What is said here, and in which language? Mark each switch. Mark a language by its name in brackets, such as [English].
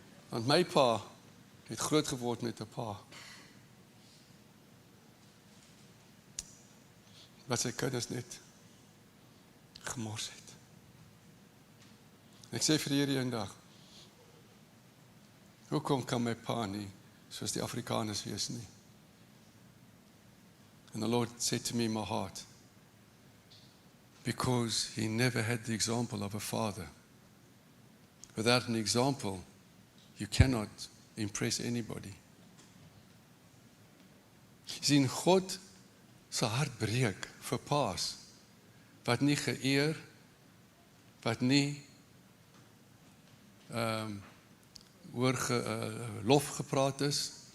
[Afrikaans] Want my pa het groot geword met 'n pa wat sy kinders net gemors het. Ek sê vir hierdie eendag, hoekom kan my pa nie soos die Afrikaners wees nie? [English] And the Lord said to me in my heart, because he never had the example of a father. Without an example, you cannot impress anybody. [Afrikaans] Sien, God se hart breek vir paas, wat nie geëer, wat nie oor lof gepraat is.